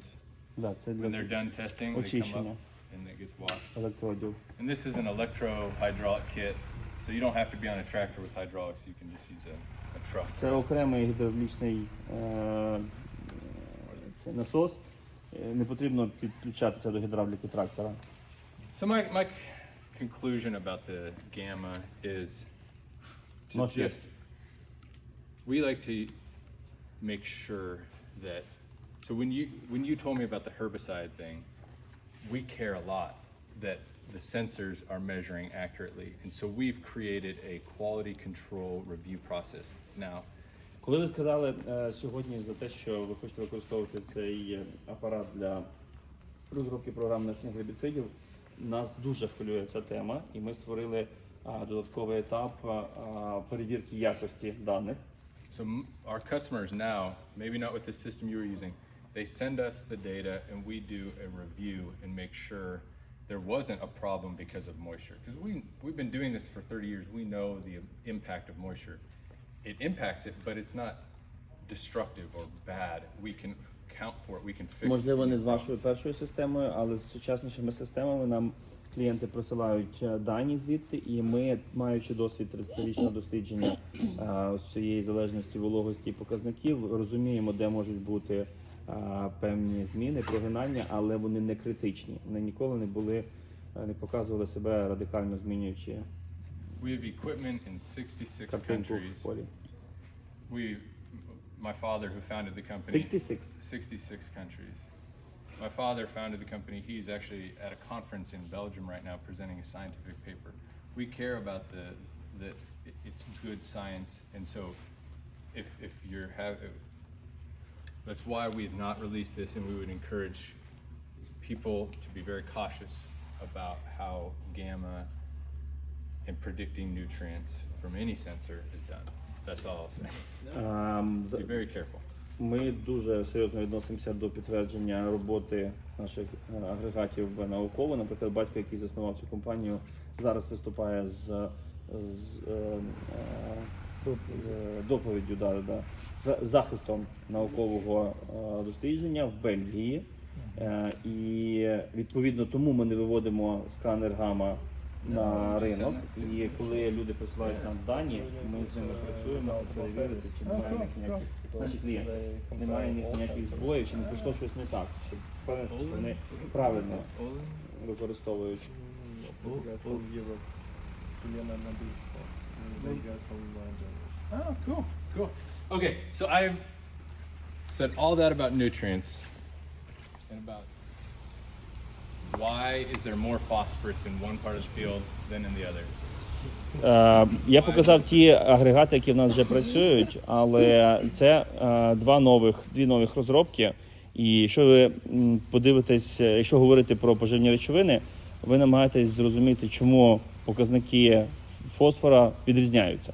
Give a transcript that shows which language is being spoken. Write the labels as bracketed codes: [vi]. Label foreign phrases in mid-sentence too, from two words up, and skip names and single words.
[uk] Да, це [en] When they're [uk] для [en] done testing, they come [uk] очищення [en] up and it gets washed. [uk] електродів. [en] And this is an electro-hydraulic kit, so you don't have to be on a tractor with hydraulics. You can just use a truck. [uk] Це окремий гідравлічний насос. Не потрібно підключатися до гідравліки трактора. [en] So my conclusion about the Gamma is to Not yet. just, we like to make sure that, so when you told me about the herbicide thing, we care a lot that the sensors are measuring accurately. And so we've created a quality control review process. Now, [uk] Коли ви сказали сьогодні за те, що ви хочете використовувати цей апарат для розробки програм внесення гербіцидів, нас дуже хвилює ця тема, і ми створили додатковий етап перевірки якості даних. [en] so our customers now, maybe not with the system you were using, they send us the data and we do a review and make sure there wasn't a problem because of moisture. Because we've been doing this for 30 years. We know the impact of moisture. It impacts it, but it's not destructive or bad. We can account for it. We can fix [uk] Можливо, [en] it. [uk] не з вашою першою системою, але з сучаснішими системами нам клієнти присилають дані звідти, і ми, маючи досвід 30-річного дослідження ось цієї залежності вологості і показників, розуміємо, де можуть бути певні зміни, прогинання, але вони не критичні. Вони ніколи не показували себе радикально змінюючи [en] We have equipment in 66 [uk] картинку [en] countries. [uk] в полі. [en] My father, who founded the company, 66? 66 countries. My father founded the company. He's actually at a conference in Belgium right now presenting a scientific paper. We care about that it's good science, and so if you're that's why we have not released this, and we would encourage people to be very cautious about how gamma and predicting nutrients from any sensor is done. That's all I'll say. Be very careful. [uk] Ми дуже серйозно відносимося до підтвердження роботи наших агрегатів науково. Наприклад, батько, який заснував цю компанію, зараз виступає з доповіддю, з захистом наукового дослідження в Бельгії. І відповідно тому ми не виводимо сканер гамма на ринок. І коли люди присилають нам дані, ми з ними працюємо, щоб перевірити, чи немає ніяких наші клієнти. Немає ніяких збоїв, чи не пішло щось не так, щоб впевнити, що вони правильно використовують. [en] Oh, cool, cool. Okay, so I said all that about nutrients and about why is there more phosphorus in one part of the field than in the other. [uk] Я показав ті агрегати, які в нас вже працюють, але це дві нових розробки. І якщо ви подивитесь, якщо говорити про поживні речовини, ви намагаєтесь зрозуміти, чому показники фосфора відрізняються.